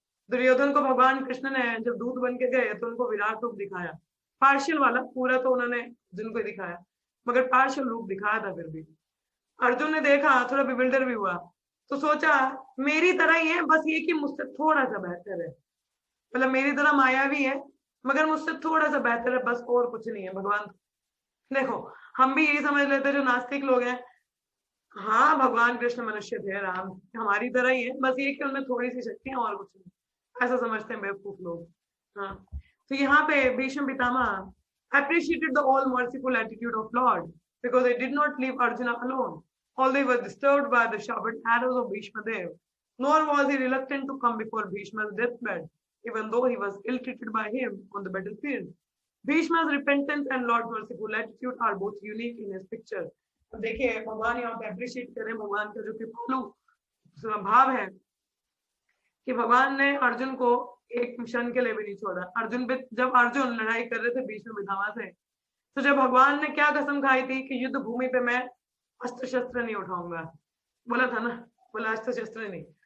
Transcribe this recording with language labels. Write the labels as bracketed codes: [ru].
[hi] दुर्योधन को भगवान कृष्ण ने जब दूत बन के गए तो उनको विराट रूप दिखाया, पार्शियल वाला, पूरा तो उन्होंने जिनको दिखाया, मगर पार्शियल रूप दिखाया था। फिर भी अर्जुन ने देखा, थोड़ा बिविल्डर भी हुआ, तो सोचा मेरी तरह ही है, बस ये कि मुझसे थोड़ा सा बेहतर है, मतलब मेरी तरह मायावी है मगर मुझसे थोड़ा सा बेहतर है, बस, और कुछ नहीं है। भगवान देखो, हम भी यही समझ लेते हैं जो नास्तिक लोग हैं, हाँ भगवान कृष्ण मनुष्य थे, राम हमारी तरह ही है, बस ये कि उनमें थोड़ी सी शक्ति है और कुछ नहीं, ऐसा समझते हैं बेवकूफ लोग। हाँ, तो यहाँ पे Bhishma Pitamah [en] appreciated the all merciful attitude of Lord because they did not leave Arjuna alone, although they were disturbed by the sharpened arrows of Bhishma Dev, nor was he reluctant to come before Bhishma's deathbed, even though he was ill-treated by him on the battlefield. Bhishma's repentance and Lord's merciful attitude are both unique in his picture. [hi] देखिए भगवान यहाँ पे appreciate करें भगवान का जो कृपालु भाव है कि भगवान ने अर्जुन को एक क्षण के लिए भी नहीं छोड़ा। अर्जुन पे जब अर्जुन लड़ाई कर रहे थे भीष्म पितामह से, तो जब भगवान ने क्या कसम खाई थी कि युद्ध भूमि पे मैं अस्त्र शस्त्र नहीं उठाऊंगा, बोला था ना, बोला अस्त्र शस्त्र नहीं।